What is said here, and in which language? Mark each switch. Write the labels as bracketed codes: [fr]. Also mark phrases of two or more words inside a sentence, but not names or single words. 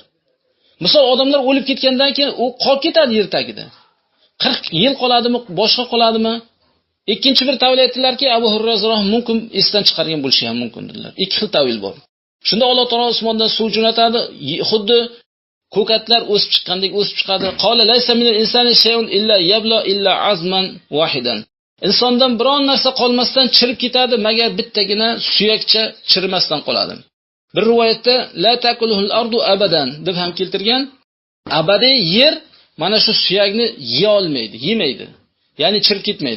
[uz] Misol odamlar o'lib ketgandan keyin u qolib ketadi yer tagida. 40 yil qoladimi, boshqa qoladimi? Ikkinchi bir tavil aytdilarki, Abu Hurayra roziyallohu anhu mumkin esdan chiqargan bo'lishi ham mumkin dedilar. Ikki xil tavil bor. Shunda Alloh taolo osmondan suv jo'natadi, xuddi ko'katlar o'sib chiqqandek o'sib chiqadi. [ar] قال ليس من الإنسان شيء إلا يبلى إلا عظما واحدا. [uz] Insondan biron narsa qolmasdan chirib ketadi, magar bittagina suyakcha chirimasdan qoladi. Bir rivoyatda [ar] لا تأكله الأرض أبدا [uz] deb ham keltirgan. Abadiy yer mana shu suyakni yeya olmaydi, yemaydi. Ya'ni chirib ketmaydi.